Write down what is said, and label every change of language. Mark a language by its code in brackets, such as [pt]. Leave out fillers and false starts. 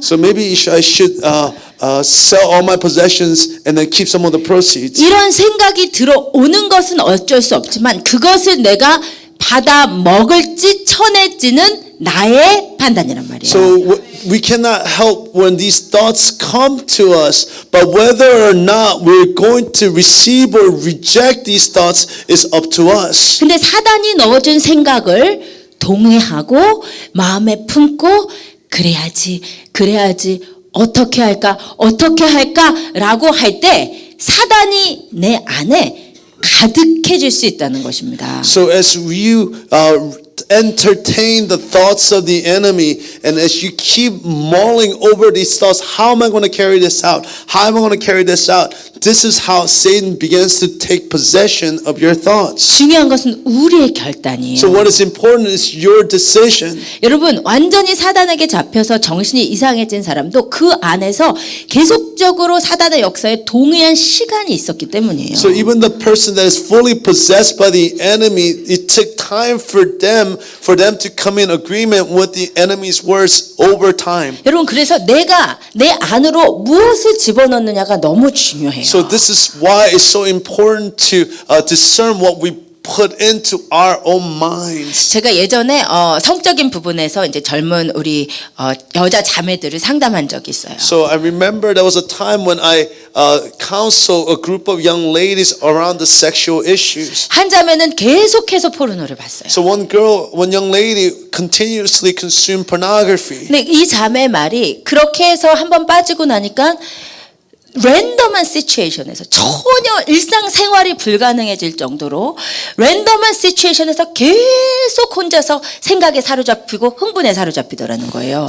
[en] So maybe I should sell all my possessions and then keep some of the proceeds. [ko] 이런 생각이 들어오는 것은 어쩔 수 없지만 그것을 내가 받아 먹을지 쳐낼지는 나의 판단이란 말이에요. [en] So we cannot help when these thoughts come to us, but whether or not we're going to receive or reject these thoughts is up to us. [ko] 근데 사단이 넣어준 생각을 동의하고 마음에 품고 그래야지 어떻게 할까라고 할 때 사단이 내 안에 가득해질 수 있다는 것입니다. [en] So as you entertain the thoughts of the enemy, and as you keep mulling over these thoughts, how am I going to carry this out? How am I going to carry this out? This is how Satan begins to take possession of your thoughts. [ko] 중요한 것은 우리의 결단이에요. [en] So what is important is your decision. [ko] 여러분 완전히 사단에게 잡혀서 정신이 이상해진 사람도 그 안에서 계속적으로 사단의 역사에 동의한 시간이 있었기 때문이에요. [en] So even the person that is fully possessed by the enemy, it took time for them to come in agreement with the enemy's words over time. [ko] 여러분 그래서 내가 내 안으로 무엇을 집어넣느냐가 너무 중요해요. [en] So this is why it's so important to discern what we put into our own minds. [ko] 제가 예전에 성적인 부분에서 이제 젊은 우리 여자 자매들을 상담한 적이 있어요. [en] So I remember there was a time when I counseled a group of young ladies around the sexual issues. [ko] 한 자매는 계속해서 포르노를 봤어요. [en] So one young lady continuously consumed pornography. [ko] 근데 이 자매 말이 그렇게 해서 한번 빠지고 나니까 랜덤한 시츄에이션에서 전혀 일상생활이 불가능해질 정도로 랜덤한 시츄에이션에서 계속 혼자서 생각에 사로잡히고 흥분에 사로잡히더라는 거예요.